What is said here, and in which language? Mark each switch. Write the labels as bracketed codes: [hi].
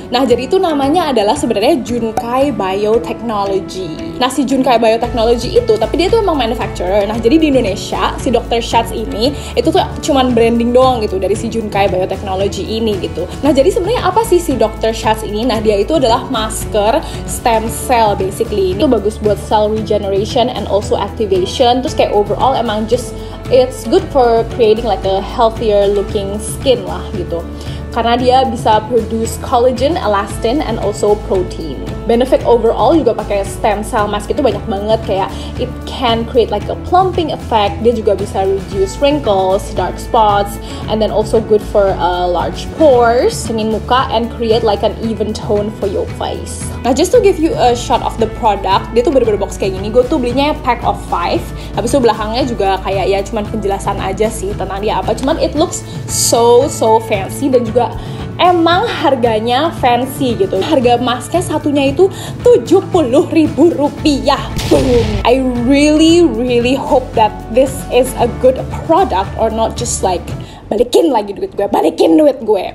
[id] Nah, jadi itu namanya adalah sebenarnya Junkai Biotechnology. Nah, si Junkai Biotechnology itu, tapi dia tuh emang manufacturer. Nah, jadi di Indonesia si Dr. Schatz ini itu tuh cuman branding doang gitu dari si Junkai Biotechnology ini gitu. Nah, jadi sebenarnya apa sih si Dr. Schatz ini? Nah, dia itu adalah masker [en] stem cell basically. [id] Itu bagus buat [en] cell regeneration and also activation. [id] Terus kayak overall emang [en] just it's good for creating like a healthier looking skin lah gitu. [id] Karena dia bisa [en] produce collagen, elastin, and also protein. [id] Benefit overall juga pakai stem cell mask itu banyak banget, kayak [en] it can create like a plumping effect. [id] Dia juga bisa [en] reduce wrinkles, dark spots, and then also good for large pores, sengin muka, and create like an even tone for your face. Nah, just to give you a shot of the product, [id] dia tuh bener-bener box kayak gini. Gue tuh belinya [en] pack of 5. [id] Habis itu belakangnya juga kayak ya cuman penjelasan aja sih tentang dia apa. Cuman [en] it looks so fancy [id] dan juga emang harganya fancy gitu. Harga masknya satunya itu Rp70.000. Boom. [en] I really hope that this is a good product or not just like [id] balikin duit gue.